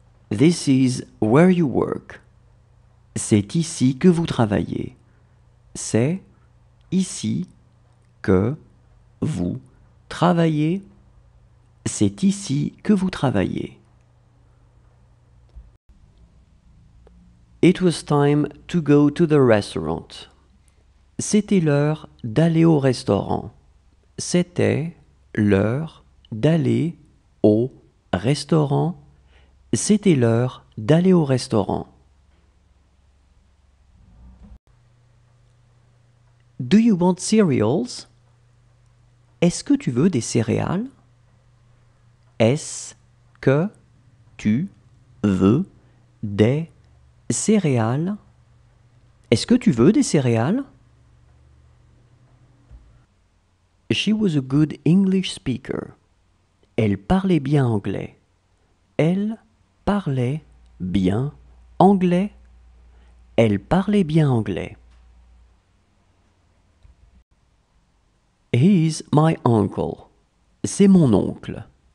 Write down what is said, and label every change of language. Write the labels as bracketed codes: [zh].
[en] This is where you work. [fr] C'est ici que vous travaillez. C'est ici que vous travaillez. C'est ici que vous travaillez. [en] It was time to go to the restaurant. [fr] C'était l'heure d'aller au restaurant. C'était l'heure d'aller au restaurant. C'était l'heure d'aller au restaurant. [en] Do you want cereals? [fr] Est-ce que tu veux des céréales? Est-ce que tu veux des céréales? Est-ce que tu veux des céréales? [en] She was a good English speaker. [fr] Elle parlait bien anglais. Elle parlait bien anglais. Elle parlait bien anglais. [en] He is my uncle. [fr] C'est mon oncle.